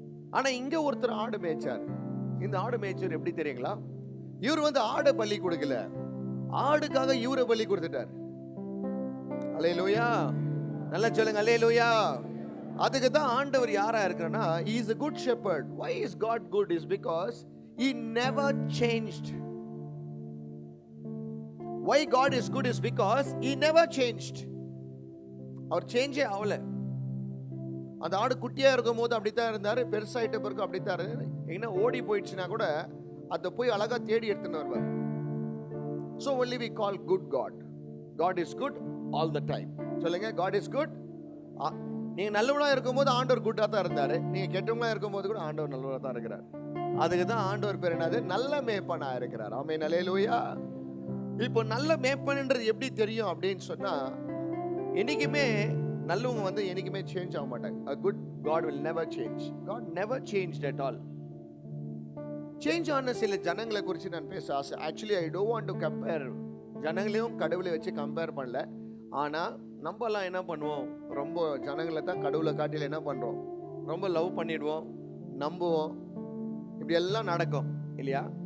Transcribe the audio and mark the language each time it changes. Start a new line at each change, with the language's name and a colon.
Tamil: ஆனா இங்க ஒருத்தர் ஆடு மேய்ச்சார். இந்த ஆடு மேய்ச்சர் எப்படி தெரியுங்களா? இவர் ஆடை பலி கொடுக்கல, ஆடுக்காக இவரை பலி கொடுத்துட்டார். அல்லேலூயா. நல்லா சொல்லுங்க, அல்லேலூயா. அதுக்கு தான் ஆண்டவர் யாரா இருக்கிறனா,
English: he is a good shepherd. Why is God good? Is because he never changed. Why God is good is because he never changed.
Tamil: அவர் சேஞ்சே ஆகல. அந்த ஆடு குட்டியா இருக்கும் போது அப்படித்தான் இருந்தாரு, பெருசாயிட்ட பிறகு அப்படித்தான் இருந்தாரு. என்ன ஓடி போயிடுச்சுன்னா கூட அதை போய் அழகா தேடி எடுத்துன்னு வருவார்.
English: So only we call good God. God is good all the time.
Tamil: சொல்லுங்க,
English: God is good.
Tamil: நீங்க நல்லவனா இருக்கும்போது ஆண்டவர் குட்டா தான் இருந்தாரு, நீங்க கெட்டவங்களா இருக்கும்போது கூட ஆண்டவர் நல்லவனா தான் இருக்கிறார். அதுக்கு தான் ஆண்டவர் பேர் என்னது? நல்ல மேய்ப்பனா இருக்கிறார். ஆமென். அல்லேலூயா. இப்போ நல்ல மேய்ப்பன்ன்றது எப்படி தெரியும் அப்படின்னு சொன்னா, என்னைக்குமே நல்லவங்க என்னைக்குமே சேஞ்ச் ஆக மாட்டாங்க.
English: A good God will never change. God never changed at all.
Tamil: Change ஆன சில ஜனங்களை குறித்து நான் பேச ஆசை.
English: actually I don't want to compare,
Tamil: ஜனங்களையும் கடவுளை வச்சு கம்பேர் பண்ணல. ஆனா நம்மலாம் என்ன பண்ணுவோம்? ரொம்ப ஜனங்களை தான் கடவுளை காட்டில என்ன பண்றோம்? ரொம்ப லவ் பண்ணிடுவோம், நம்புவோம். இப்படி எல்லாம் நடக்கும் இல்லையா?